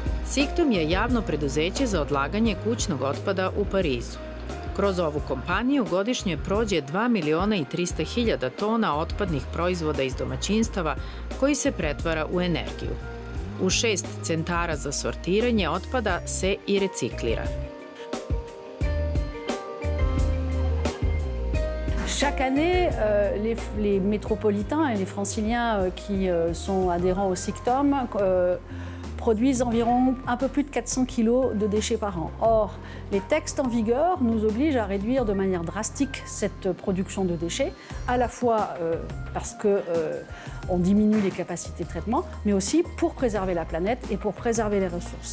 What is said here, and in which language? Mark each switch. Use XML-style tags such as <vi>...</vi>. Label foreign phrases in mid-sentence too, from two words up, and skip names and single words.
<sr>Siktom je javno preduzeće za odlaganje kućnog otpada u Parizu. Kroz ovu kompaniju godišnje prođe 2.300.000 tona otpadnih proizvoda iz domaćinstava koji se pretvara u energiju. U 6 centara za sortiranje otpada se i reciklira.</sr> <fr>Chaque année, les métropolitains et les franciliens qui sont adhérents au SICTOM produisent environ un peu plus de 400 kg de déchets par an. Or, les textes en vigueur nous obligent à réduire de manière drastique cette production de déchets, à la fois parce qu'on diminue les capacités de traitement, mais aussi pour préserver la planète et pour préserver les ressources.</fr>